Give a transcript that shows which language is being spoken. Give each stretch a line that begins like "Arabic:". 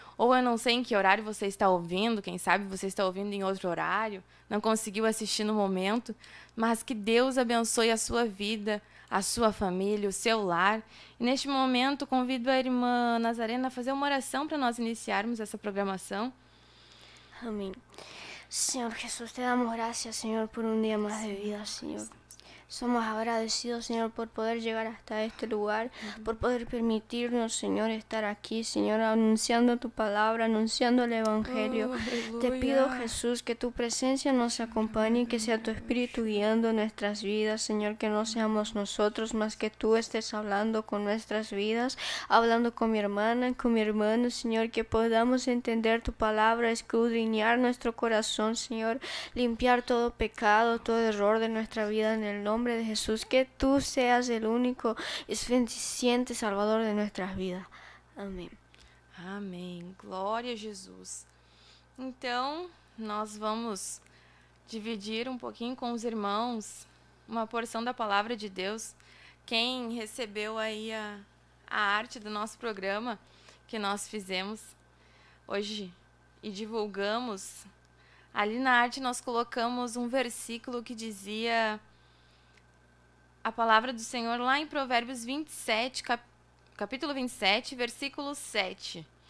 Portuguese: Ou eu não sei em que horário você está ouvindo, quem sabe você está ouvindo em outro horário, não conseguiu assistir no momento, mas que Deus abençoe a sua vida, a sua família, o seu lar. E neste momento convido a irmã Nazarena a fazer uma oração para nós iniciarmos essa programação. Amém.
Spanish: Señor Jesús, te damos gracias, Señor, por un día más de vida, Señor. Somos agradecidos, Señor, por poder llegar hasta este lugar, por poder permitirnos, Señor, estar aquí, Señor, anunciando tu palabra, anunciando el Evangelio. Te pido, Jesús, que tu presencia nos acompañe, que sea tu Espíritu guiando nuestras vidas, Señor, que no seamos nosotros, más que tú estés hablando con nuestras vidas, hablando con mi hermana, con mi hermano, Señor, que podamos entender tu palabra, escudriñar nuestro corazón, Señor, limpiar todo pecado, todo error de nuestra vida en el nombre de Jesús, que tú seas el único y suficiente Salvador de nuestras vidas.
Portuguese: Amém. Amém. Glória a Jesus. Então, nós vamos dividir um pouquinho com os irmãos uma porção da palavra de Deus. Quem recebeu aí a arte do nosso programa que nós fizemos hoje e divulgamos, ali na arte nós colocamos um versículo que dizia a palavra do Senhor lá em Provérbios 27, capítulo 27, versículo 7.